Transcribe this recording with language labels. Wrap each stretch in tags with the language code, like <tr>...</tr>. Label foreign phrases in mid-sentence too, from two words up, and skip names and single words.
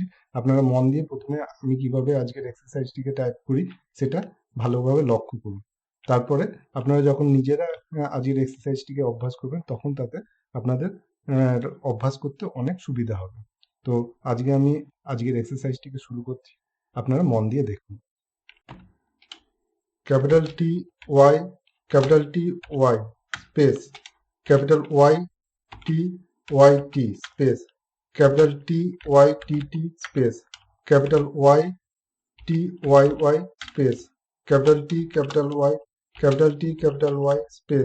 <bn>আপনারা মন দিয়ে প্রথমে আমি কিভাবে আজকের এক্সারসাইজটিকে টাইপ করি সেটা ভালোভাবে লক্ষ্য করুন। তারপরে আপনারা যখন নিজেরা আজকের এক্সারসাইজটিকে অভ্যাস করবেন, তখন তাতে আপনাদের অভ্যাস করতে অনেক সুবিধা হবে। তো আমি আজকের এক্সারসাইজটিকে শুরু করছি, আপনারা মন দিয়ে দেখুন।</bn> <en>capital capital T Y space capital Y T space capital T Y T T space capital Y T Y Y space capital T capital Y capital T capital Y space</en>